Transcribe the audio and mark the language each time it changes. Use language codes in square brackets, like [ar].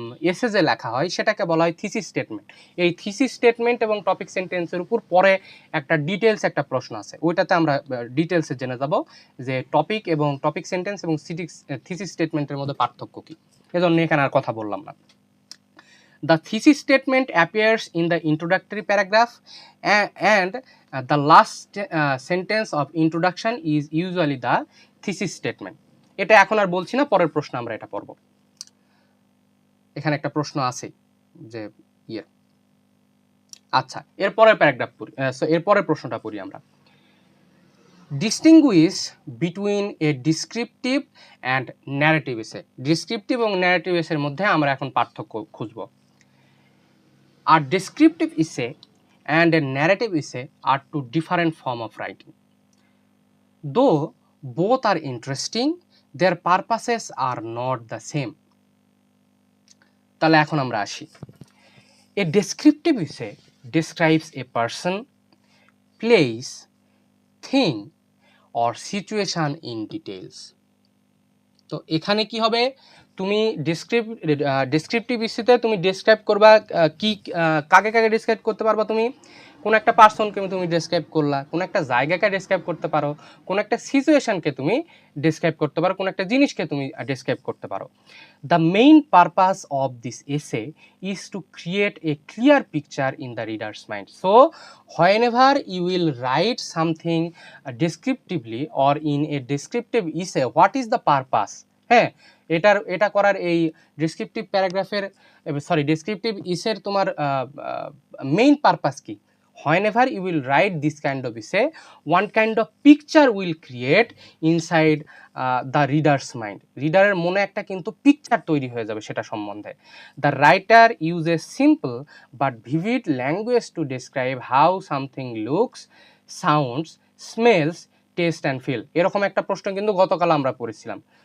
[bn] এসে যে লেখা হয় সেটাকে বলা হয় থিসিস স্টেটমেন্ট। এই থিসিস স্টেটমেন্ট এবং টপিক সেন্টেন্সের উপর পরে একটা ডিটেলস একটা প্রশ্ন আছে, ওইটাতে আমরা ডিটেলসে জেনে যাব যে টপিক এবং টপিক সেন্টেন্স এবং থিসিস স্টেটমেন্টের মধ্যে পার্থক্য কী। এজন্য এখানে আর কথা বললাম না। [en] The thesis statement appears in the introductory paragraph and the last sentence of introduction is usually the thesis statement. [bn] এটা এখন আর বলছি না, পরের প্রশ্ন আমরা এটা পড়ব। এখানে একটা প্রশ্ন আছে যে আচ্ছা, এরপরের প্যারাগ্রাফ পড়ি, এরপরের প্রশ্নটা পড়ি আমরা। [en] Distinguish between a descriptive and narrative essay. [bn] Descriptive এবং narrative essay এর মধ্যে আমরা এখন পার্থক্য খুঁজব। [en] A descriptive essay and a narrative essay are two different forms of writing. Though both are interesting, their purposes are not the same. [bn] তাহলে এখন আমরা আসি। [en] A descriptive essay describes a person, place, thing or situation in details. [bn] তো এখানে কি হবে, তুমি descriptive ইস্যুতে তুমি ডেসক্রাইব করবা কি, কাকে কাকে ডেসক্রাইব করতে পারবা, তুমি কোন একটা পার্সনকে তুমি ডেসক্রাইব করলা, কোন একটা জায়গাকে ডেসক্রাইব করতে পারো, কোন একটা সিচুয়েশনকে তুমি ডেসক্রাইব করতে পারো, কোন একটা জিনিসকে তুমি ডেসক্রাইব করতে পারো। [en] The main purpose of this essay is to create a clear picture in the reader's mind. So whenever you will write something descriptively or in a descriptive essay, what is the purpose? [bn] হ্যাঁ, এটা করার এই descriptive প্যারাগ্রাফের descriptive ইসের তোমার main purpose কি? [en] whenever you will write this kind of essay, one kind of picture will create inside the reader's mind. [bn] রিডারের মনে একটা কিন্তু পিকচার তৈরি হয়ে যাবে সেটা সম্বন্ধে। [en] The writer uses simple but vivid language to describe how something looks, sounds, smells, taste and feel. [bn] এরকম একটা প্রশ্ন কিন্তু গতকাল আমরা পড়েছিলাম।